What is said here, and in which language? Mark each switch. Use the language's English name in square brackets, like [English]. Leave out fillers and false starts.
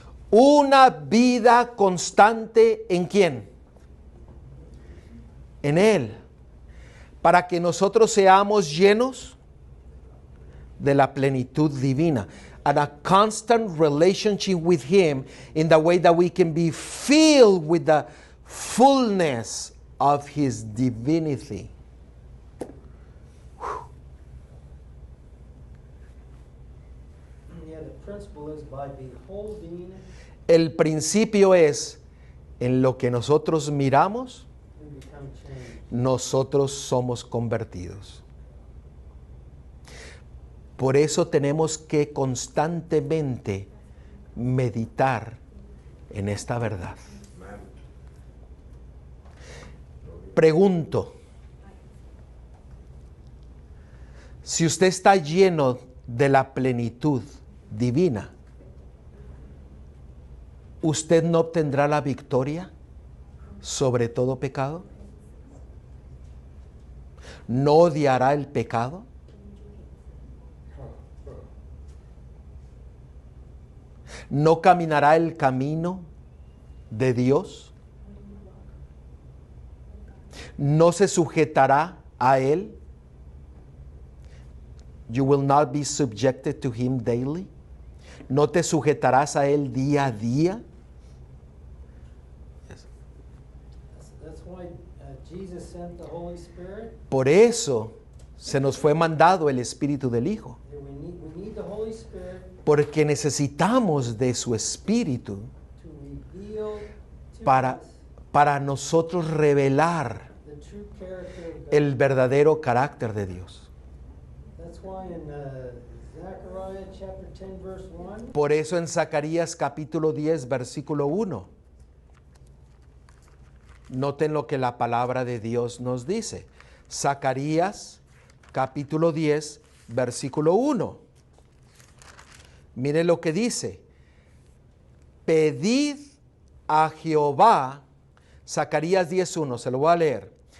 [Spanish] Una vida constante ¿en quién? En Él. Para que nosotros seamos llenos de la plenitud divina. [English] And a constant relationship with Him in the way that we can be filled with the fullness of His divinity. Yeah, the principle is by beholding. [Spanish] El principio es en lo que nosotros miramos, [English] We become changed. [Spanish] nosotros somos convertidos. Por eso tenemos que constantemente meditar en esta verdad. Pregunto, si usted está lleno de la plenitud divina, ¿usted no obtendrá la victoria sobre todo pecado? ¿No odiará el pecado? ¿No caminará el camino de Dios? ¿No se sujetará a Él? [English] You will not be subjected to Him daily. [Spanish] ¿No te sujetarás a Él día a día? [English] That's why Jesus sent the Holy Spirit. [Spanish] Por eso se nos fue mandado el Espíritu del Hijo. [English] Yeah, we need the Holy Spirit [Spanish] Porque necesitamos de su Espíritu [English] to reveal to [Spanish] para, [English] us [Spanish] para nosotros revelar [English] the true character of [Spanish] el verdadero carácter de Dios. [English] That's why in Zechariah chapter 10 verse 1, [Spanish] Por eso en Zacarías capítulo 10, versículo 1, noten lo que la palabra de Dios nos dice. Zacarías capítulo 10, versículo 1. Miren lo que dice. Pedid a Jehová, Zacarías 10:1, se lo voy a leer.